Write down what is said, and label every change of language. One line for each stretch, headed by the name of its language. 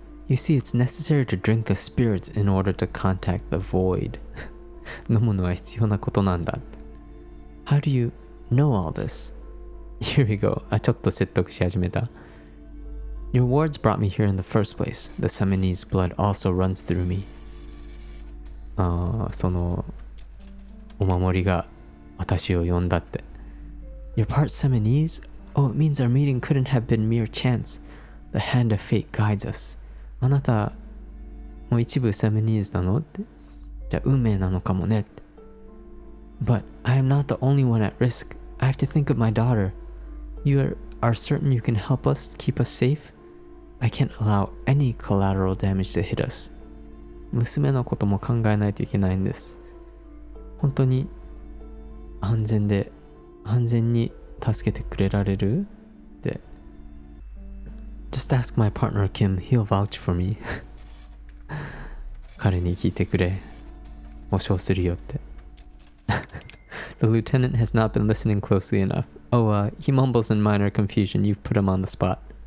English: You see, it's necessary to drink the spirits in order to contact the void.
Japanese: 飲むのは必要なことなんだ。
English: How do you know all this? Here we go.
Japanese: ちょっと説得し始めた。
English: Your words brought me here in the first place. The Seminese blood also runs through me.
Japanese: そのお守りが私を呼んだって。
English: You're part Seminese? Oh, it means our meeting couldn't have been mere chance. The hand of fate guides us.
Japanese: あなたもう一部セミニーズなのって。じゃあ運命なのかもねって。
English: But I am not the only one at risk. I have to think of my daughter. You are certain you can help us, keep us safe? I can't allow any collateral damage to hit us.
Japanese: 娘のことも考えないといけないんです。本当に安全に助けてくれられるって。
English: Just ask my partner Kim, he'll vouch for me.
Japanese: 彼に聞いてくれ。保証するよって。
English: The lieutenant has not been listening closely enough. Oh, he mumbles in minor confusion. You've put him on the spot.